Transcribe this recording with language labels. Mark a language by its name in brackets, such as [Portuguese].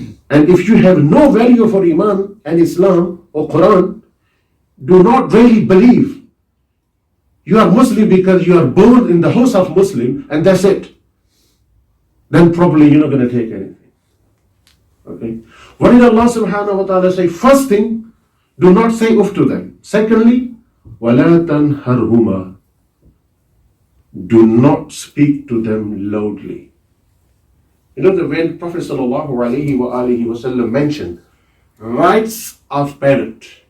[English] And if you have no value for Iman and Islam or Quran, do not really believe. You are Muslim because you are born in the house of Muslim, and that's it. Then probably you're not going to take anything. Okay? What did Allah subhanahu wa ta'ala say? First thing, do not say uff to them. Secondly, [Arabic] وَلَا تَنْهَرْهُمَا. [English] Do not speak to them loudly. You know that when Prophet sallallahu alayhi wa alihi wa sallam mentioned rights of parents.